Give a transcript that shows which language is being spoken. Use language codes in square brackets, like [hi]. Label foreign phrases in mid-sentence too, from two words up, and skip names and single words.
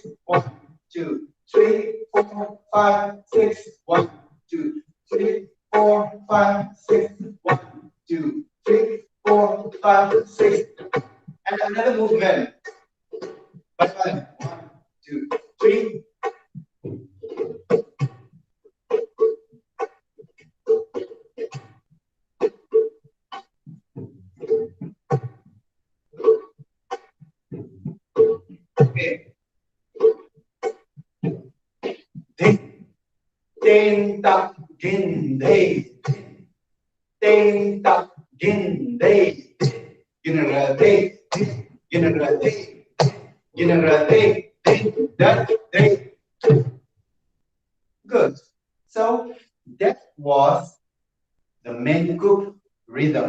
[en] 1, 2, 3, 4, 5, 6. 1, 2, 3, 4, 5, 6. 1, 2, 3, 4, 5, 6. And another movement. Bye bye. 1, 2, 3. Okay. Ten tak gin day. Ten tak gin day. General day. General day. General day. That day. Good. So that was the Menkup rhythm.